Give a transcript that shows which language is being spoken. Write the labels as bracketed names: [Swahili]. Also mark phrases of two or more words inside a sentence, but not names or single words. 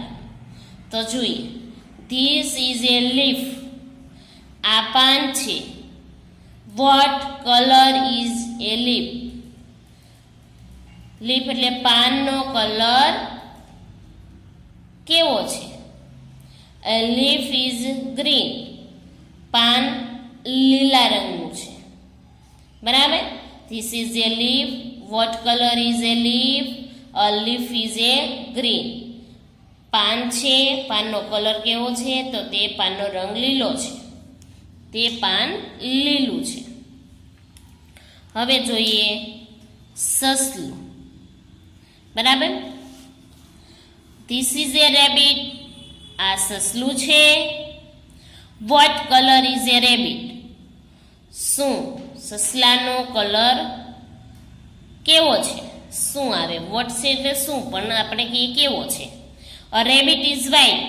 [Gujarati] તો જોઈએ [English] this is a leaf. [Gujarati] આ પાન છે. [English] what color is a leaf. [Gujarati] લીફ એટલે પાનનો કલર કેવો છે? [English] A leaf is green. [Gujarati] પાન લીલા રંગનું છે. બરાબર. [English] This is a leaf. What color is a leaf? A leaf is a green. [Gujarati] પાન છે. પાનનો કલર કેવો છે? તો તે પાનનો રંગ લીલો છે. તે પાન લીલું છે. હવે જોઈએ સસલું. બરાબર. [English] This is a rabbit. [Gujarati] આ સસલું છે. [English] what color is a rabbit. [Gujarati] શું સસલાનો કલર કેવો છે? શું આવે? વોટ છે એટલે શું, પણ આપણે કહીએ કેવો છે. [English] a rabbit is white.